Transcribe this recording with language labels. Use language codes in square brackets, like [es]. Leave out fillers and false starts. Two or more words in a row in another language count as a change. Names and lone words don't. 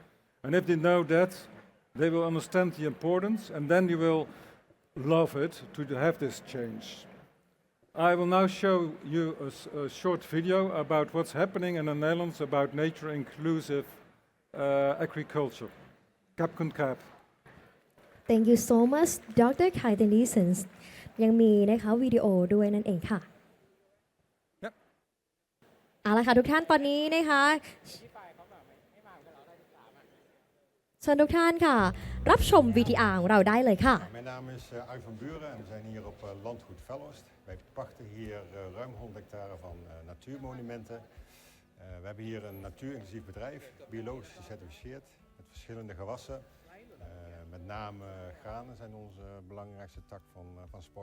[en] And if they know that, They will understand the importance, and then you will love it to have this change. I will now show you a short video about what's happening in the Netherlands about nature inclusive agriculture. [th] ขอบคุณครับ. [en] Thank you so much Dr. [th] KIE ยังมีนะคะวิดีโอด้วยนั่นเองค่ะ [en] Yep. [th] เอาละค่ะทุกท่านตอนนี้นะคะเชิญทุกท่านค่ะรับชม VTR ของเราได้เลยค่ะ [nl] Mijn naam is Arjen van Buren en we zijn hier op landgoed Velhorst. Wij pachten hier ruim 100 hectare van natuurmonumenten. We hebben hier een natuurinclusief bedrijf, biologisch gecertificeerd, met verschillende gewassen. Met name granen zijn onze belangrijkste tak van sport.